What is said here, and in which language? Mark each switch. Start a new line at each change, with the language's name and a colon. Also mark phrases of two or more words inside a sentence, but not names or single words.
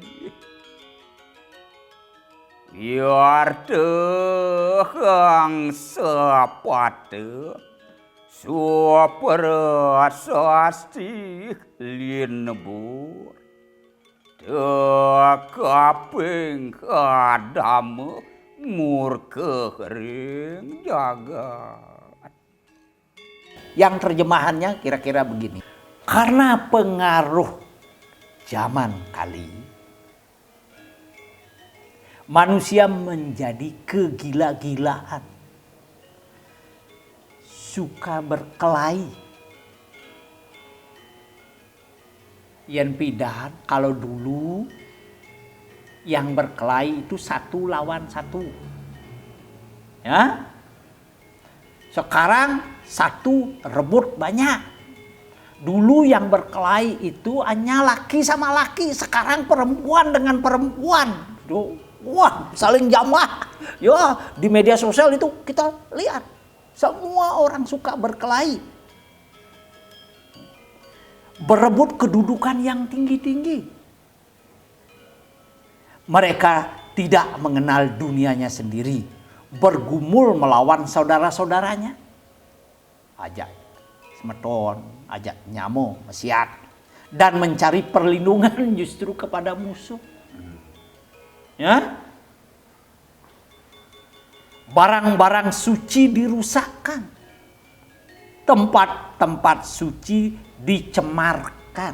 Kawi: Biar tehang sepate suaperasasti linebur tekaping kadame murke kering jagat.
Indonesian: Yang terjemahannya kira-kira begini. Karena pengaruh zaman kali, manusia menjadi kegila-gilaan, suka berkelahi.
Balinese: Yen pidan
Indonesian: kalau dulu yang berkelahi itu satu lawan satu. Ya. Sekarang satu rebut banyak. Dulu yang berkelahi itu hanya laki sama laki, sekarang perempuan dengan perempuan. Wah, saling jamah. Ya, di media sosial itu kita lihat. Semua orang suka berkelahi. Berebut kedudukan yang tinggi-tinggi. Mereka tidak mengenal dunianya sendiri, bergumul melawan saudara-saudaranya.
Balinese: Ajak semeton, ajak nyamuk, mesiat,
Indonesian: dan mencari perlindungan justru kepada musuh. Ya? Barang-barang suci dirusakkan. Tempat-tempat suci dicemarkan.